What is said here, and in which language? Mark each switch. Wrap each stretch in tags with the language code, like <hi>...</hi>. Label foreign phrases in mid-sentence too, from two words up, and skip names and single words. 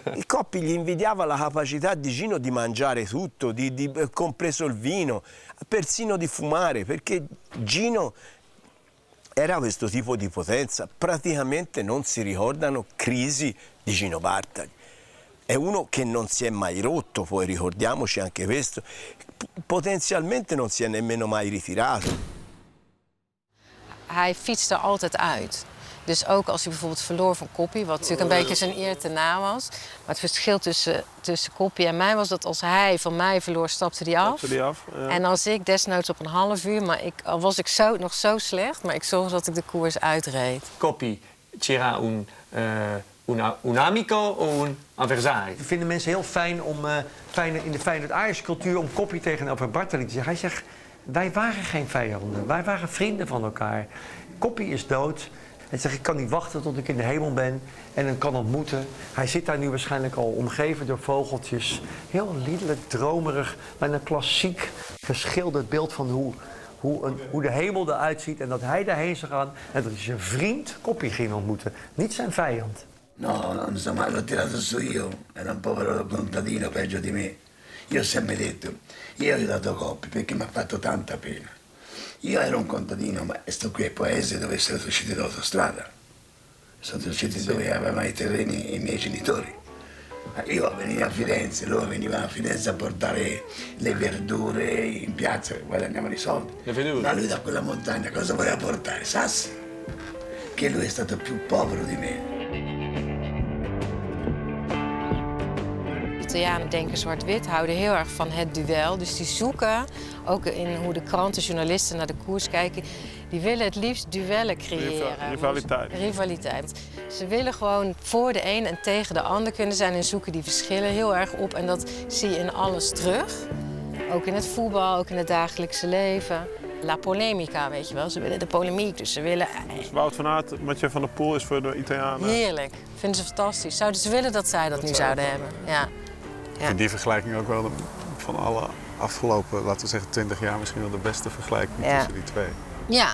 <it>Il Coppi gli invidiava la capacità di Gino di mangiare tutto, compreso il vino, persino di fumare, perché Gino era questo tipo di potenza, praticamente non si ricordano crisi di Gino Bartali. È uno che non si è mai rotto, poi ricordiamoci anche questo, potenzialmente non si è nemmeno mai ritirato.</it> <nl>Hij fietste er altijd uit. Dus ook als hij bijvoorbeeld verloor van Coppi, wat natuurlijk een beetje zijn eer te na was. Maar het verschil tussen Coppi en mij was dat als hij van mij verloor, stapte hij af. Ja. En als ik desnoods op een half uur, maar al was ik nog zo slecht, maar ik zorgde dat ik de koers uitreed.</nl> <it>Coppi c'era un un amico o un avversario?</it> <nl>Vinden mensen heel fijn om in de Feyenoord-Ajax cultuur om Koppie tegenover Bartali te zeggen. Hij zegt, wij waren geen vijanden, wij waren vrienden van elkaar. Koppie is dood. Hij zegt, ik kan niet wachten tot ik in de hemel ben en hem kan ontmoeten. Hij zit daar nu waarschijnlijk al omgeven door vogeltjes. Heel liederlijk, dromerig, met een klassiek geschilderd beeld van hoe de hemel eruit ziet. En dat hij daarheen zou gaan en dat hij zijn vriend Koppie ging ontmoeten. Niet zijn vijand.</nl> <it>No, non so mai, l'ho tirato su io, era un povero contadino peggio di me. Io ho sempre detto, io ho aiutato Coppi perché mi ha fatto tanta pena. Io ero un contadino, ma sto qui è paese dove sono usciti dall'autostrada. Sono usciti dove avevano i terreni i miei genitori. Io venivo a Firenze, loro venivano a Firenze a portare le verdure in piazza, guadagnavano i soldi. Le verdure? Ma lui da quella montagna cosa voleva portare? Sassi. Che lui è stato più povero di me.</it> <nl>Italianen denken zwart-wit, houden heel erg van het duel. Dus die zoeken, ook in hoe de kranten, journalisten naar de koers kijken... die willen het liefst duellen creëren. Rivaliteit. Ze willen gewoon voor de een en tegen de ander kunnen zijn... en zoeken die verschillen heel erg op. En dat zie je in alles terug. Ook in het voetbal, ook in het dagelijkse leven.</nl> <it>La polemica,</it> <nl>weet je wel. Ze willen de polemiek, dus ze willen... Dus Wout van Aert, Mathieu van der Poel is voor de Italianen... Heerlijk. Vinden ze fantastisch. Zouden ze willen dat zij dat nu zouden hebben? Ja. Ik vind die vergelijking ook wel van alle afgelopen, laten we zeggen 20 jaar... misschien wel de beste vergelijking tussen die twee. Ja.</nl>